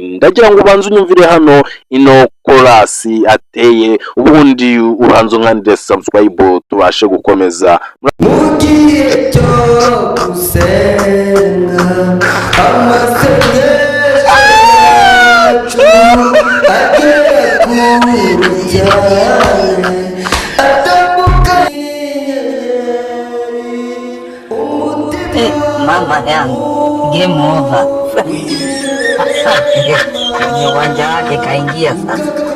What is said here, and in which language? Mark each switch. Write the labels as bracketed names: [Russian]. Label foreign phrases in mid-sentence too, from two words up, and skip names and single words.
[Kinyarwanda] Ndagira ngo ubanze unyumvire hano ino korasi ateye, ubundi ubanze nkandire subscribe tubashe gukomeza. Mugihe cyo gusenga amasengesho agera kure cyane [Swahili] Mama yangu [English] game over. [Swahili] Ni uwanja wake kaingia sasa.